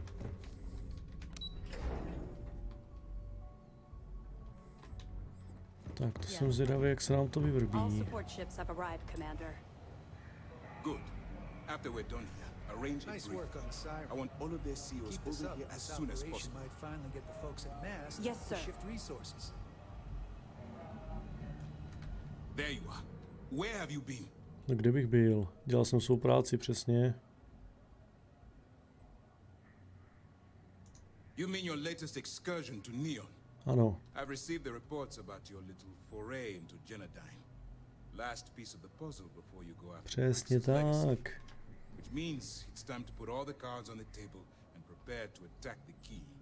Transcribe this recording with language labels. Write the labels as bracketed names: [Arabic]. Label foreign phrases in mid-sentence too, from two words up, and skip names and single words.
[Czech] Tak, to jsem zvědavý, jak se nám to vyvrbí. [English] All support ships have arrived, Commander. Good. After we're done here, arrange a Nice briefing. work on Siren. I want all of their CEOs Keep this over up. here as This soon as operation possible. might finally get the folks at Mast Yes, to sir. shift resources. There you are. Where have you been? [Czech] No kde bych byl? Dělal jsem svou práci, přesně. [English] You mean your latest excursion to Neon? [Czech] Ano. [English] I've received the reports about your little foray into Genodyne. Last piece of the puzzle before you go after [Czech] Přesně [English] Kryxův legacy. [Czech] tak. [English] Which means it's time to put all the cards on the table and prepare to attack the key.